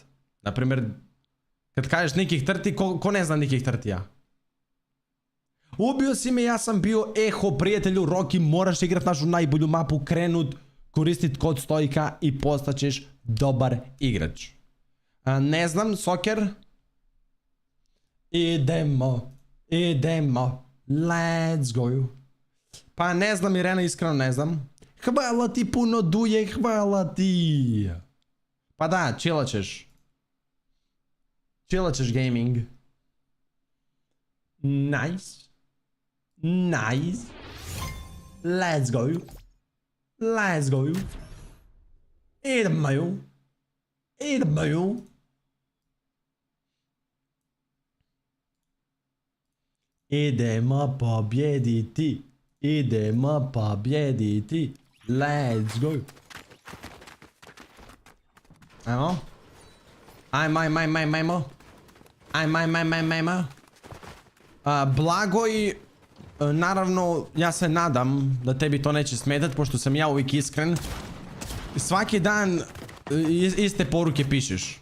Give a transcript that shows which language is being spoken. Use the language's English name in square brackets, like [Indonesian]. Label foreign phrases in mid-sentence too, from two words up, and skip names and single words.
[Bosnian] Naprimjer, kad kažeš Nikih Trti, ko ne zna Nikih Trtija? Ubio si me, ja sam bio Eho, prijatelju, Roki, moraš igrat našu najbolju mapu, krenut, koristit kod Stojka i postaćeš dobar igrač. Ne znam, Soker. Idemo, [English] let's go. [Bosnian] Pa ne znam Irena, iskreno ne znam. Hvala ti puno Duje, hvala ti. Pa da, chillat ćeš. Chillat ćeš gaming. [English] Nice. Nice. Let's go. Let's go. [Bosnian] Idemo. Idemo. Idemo pobjediti. Idemo pobjediti. [English] Let's go. [Bosnian] Ajmo. Ajmo. Ajmo. Blagoj, naravno, ja se nadam da tebi to neće smetat, pošto sam ja uvijek iskren. Svaki dan iste poruke pišeš.